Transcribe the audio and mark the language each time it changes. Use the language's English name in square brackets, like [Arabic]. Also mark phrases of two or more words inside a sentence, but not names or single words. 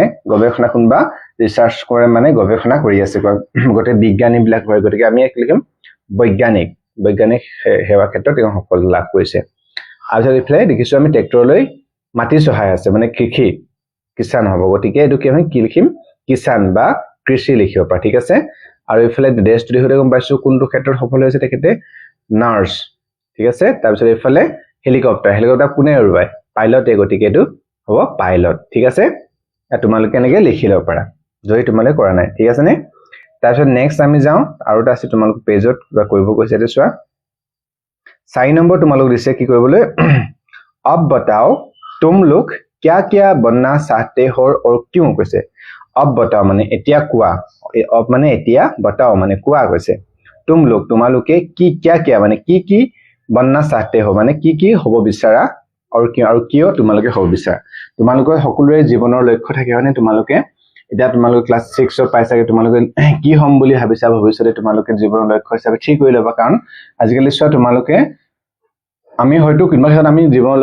[Assamese] গৱেষণা কোনবা ৰিসাৰ্চ কৰে মানে গৱেষণা কৰি আছে গোটে বিজ্ঞানী বিলাক হয় গতিকে আমি এক লিখিম বৈজ্ঞানিক সেৱা ক্ষেত্ৰত তেওঁ সফল লাভ কৰিছে আৰু ইফালে দেখিছো আমি ট্ৰেক্টৰলৈ মাটি সহায় আছে মানে কিষান হ'ব গতিকে এটো কি আমি কি লিখিম কিষান বা কৃষি লিখিব পাৰা ঠিক আছে আৰু ইফালে দেশ যদি হতে গম পাইছো কোনটো ক্ষেত্ৰত সফল হৈছে তেখেতে নাৰ্স ঠিক আছে তাৰ পিছত ইফালে হেলিকপ্টাৰ কোনে উৰুৱাই পাইলটে গতিকে এটো হ'ব পাইলট ঠিক আছে তোমালোকে এনেকৈ লিখি ল'ব পাৰা যদি তোমালোকে কৰা নাই ঠিক আছে নে তাৰপিছত নেক্সট আমি যাওঁ আৰু এটা আছে তোমালোক পেজত কিবা কৰিব কৈছে এইটো চোৱা 4 নম্বৰ তোমালোক দিছে কি কৰিবলৈ [Hindi] अब बताओ तुम लोग क्या क्या बनना चाहते हो और क्यों [Assamese] কৈছে [Hindi] अब बताओ [Assamese] মানে এতিয়া কোৱা अब মানে এতিয়া बताओ মানে কোৱা কৈছে [Hindi] तुम लोग [Assamese] তোমালোকে কি [Hindi] क्या क्या [Assamese] মানে কি [Hindi] बनना चाहते हो [Assamese] মানে কি হ'ব বিচাৰা আৰু কিয় তোমালোকে হ'ব বিচাৰা তোমালোকৰ সকলোৰে জীৱনৰ লক্ষ্য থাকে হয়নে তোমালোকে এতিয়া তোমালোকে ক্লাস 6 ৰ পাইছাগে তোমালোকে কি হ'ম বুলি ভাবিছা ভৱিষ্যতে তোমালোকে জীৱনৰ লক্ষ্য হিচাপে ঠিক কৰি ল'বা কাৰণ আজিকালি চোৱা তোমালোকে আমি হয়তো কিবা ক্ষেত্ৰত আমি জীৱনৰ